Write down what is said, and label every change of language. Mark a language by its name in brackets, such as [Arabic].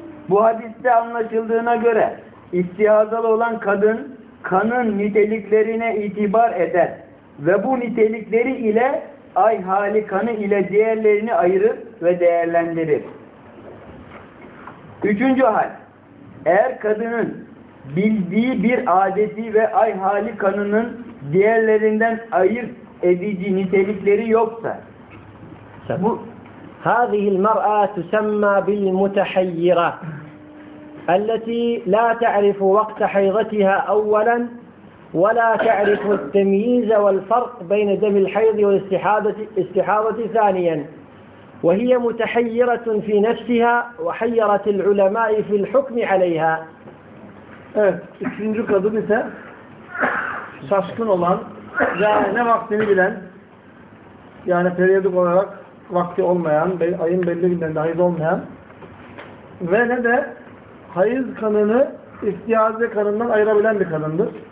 [Turkish] Bu hadiste anlaşıldığına göre istihazalı olan kadın kanın niteliklerine itibar eder ve bu nitelikleri ile ay hali kanı ile diğerlerini ayırır ve değerlendirir. Üçüncü hal, eğer kadının bildiği bir adeti ve ay hali kanının diğerlerinden ayırt edici nitelikleri yoksa. [Arabic] Bu هذه المرأة تسمى بالمتحيرة التي لا تعرف وقت حيضتها أولا ولا تعرف التمييز والفرق بين دم الحيض والاستحاضة ثانيا، وهي متحيرة في نفسها وحيرت العلماء في الحكم عليها. [Turkish] İkinci kadın ise şaşkın olan yani ne vaktini bilen yani periyodik olarak vakti olmayan, ayın belli günlerinde hayız olmayan ve ne de hayız kanını istihaze kanından ayırabilen bir kadındır.